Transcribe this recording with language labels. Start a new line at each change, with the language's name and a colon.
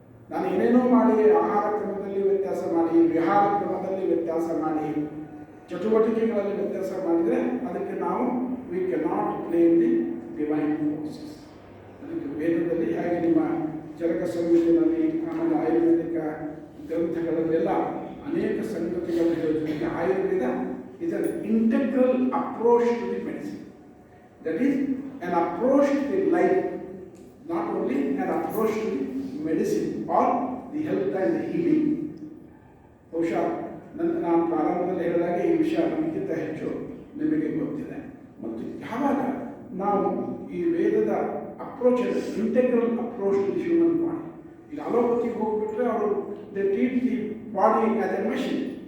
Kannada: ನಾನು ಏನೇನೋ ಮಾಡಿ, ಆಹಾರ ಕ್ರಮದಲ್ಲಿ ವ್ಯತ್ಯಾಸ ಮಾಡಿ, ವಿಹಾರ ಕ್ರಮದಲ್ಲಿ ವ್ಯತ್ಯಾಸ ಮಾಡಿ, ಚಟುವಟಿಕೆಗಳಲ್ಲಿ ವ್ಯತ್ಯಾಸ ಮಾಡಿದರೆ ಅದಕ್ಕೆ ನಾವು
English: We cannot blame the divine forces.
Kannada: ಅದಕ್ಕೆ ವೇದದಲ್ಲಿ ಹಾಗೆ ನಿಮ್ಮ ಚರಕ ಸಂಹಿತೆಯಲ್ಲಿ ಆಮೇಲೆ ಆಯುರ್ವೇದಿಕ ಗ್ರಂಥಗಳಲ್ಲೆಲ್ಲ ಅನೇಕ ಸಂಗತಿಗಳನ್ನು ಹೇಳೋದಕ್ಕೆ Ayurveda
English: is an integral approach to the medicine. That is an approach to the life, not only an approach to the medicine or the health and the healing.
Kannada: ಬಹುಶಃ ನಾನು ಪ್ರಾರಂಭದಲ್ಲಿ ಹೇಳಿದಾಗ ಈ ವಿಷಯ ನಮಗಿಂತ ಹೆಚ್ಚು ನಿಮಗೆ ಗೊತ್ತಿದೆ. ಮತ್ತು ಯಾವಾಗ ನಾವು ಈ ವೇದದ
English: approach integral approach to the human body,
Kannada: ಈಗ ಅಲೋಪತಿಗೆ ಹೋಗ್ಬಿಟ್ರೆ ಅವರು
English: They treat the body as a machine.